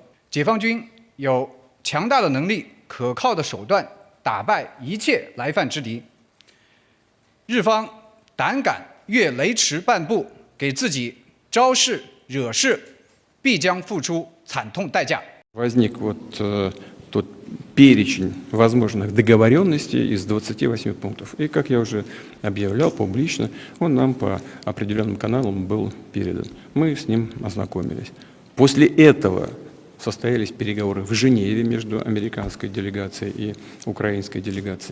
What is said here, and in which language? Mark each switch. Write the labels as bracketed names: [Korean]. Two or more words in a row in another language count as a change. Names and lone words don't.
[Chinese] 解放军有强大的能力、可靠的手段打败一切来犯之敌。日方胆敢越雷池半步，给自己招事惹事，必将付出惨痛代价。 [Russian] Возник тот перечень возможных договоренностей из 28 пунктов. И, как я уже объявлял публично, он нам по определенным каналам был передан. Мы с ним ознакомились. После этого состоялись переговоры в Женеве между американской делегацией и украинской делегацией.